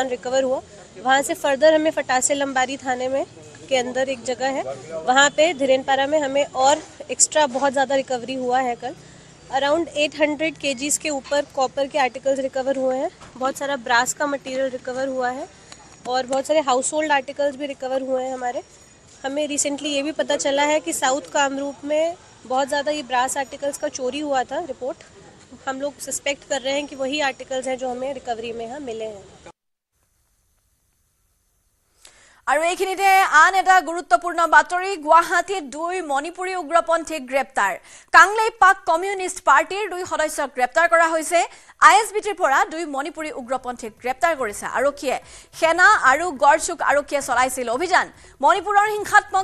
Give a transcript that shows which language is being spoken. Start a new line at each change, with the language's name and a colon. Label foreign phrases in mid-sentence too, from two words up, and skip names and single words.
Hindi: रिकवर हुआ वहाँ से फर्दर हमें फटासे लंबारी थाने में के अंदर एक जगह है वहाँ पे धीरेनपारा में हमें और एक्स्ट्रा बहुत ज़्यादा रिकवरी हुआ है कल अराउंड 800 kgs के ऊपर कॉपर के आर्टिकल्स रिकवर हुए हैं बहुत सारा ब्रास का मटेरियल रिकवर हुआ है और बहुत सारे
English: house hold articles
Hindi: भी रिकवर हुए हैं हमारे हमें रिसेंटली ये भी पता चला है कि साउथ कामरूप में बहुत ज़्यादा ये
English: brass articles
Hindi: का चोरी हुआ था रिपोर्ट हम लोग सस्पेक्ट कर रहे हैं कि वही आर्टिकल्स हैं जो हमें रिकवरी में यहाँ मिले हैं
Assamese: আৰু এইখিনিতে আন এটা গুৰুত্বপূৰ্ণ বাতৰি গুৱাহাটীত দুই মণিপুৰী উগ্ৰপন্থীক গ্ৰেপ্তাৰ কাংলেই পাক কমিউনিষ্ট পাৰ্টিৰ দুই সদস্যক গ্ৰেপ্তাৰ কৰা হৈছে আইএছবিটিৰ পৰা দুই মণিপুৰী উগ্ৰপন্থীক গ্ৰেপ্তাৰ কৰিছে আৰক্ষীয়ে সেনা আৰু গড়চুক আৰক্ষীয়ে চলাইছিল অভিযান মণিপুৰৰ হিংসাত্মক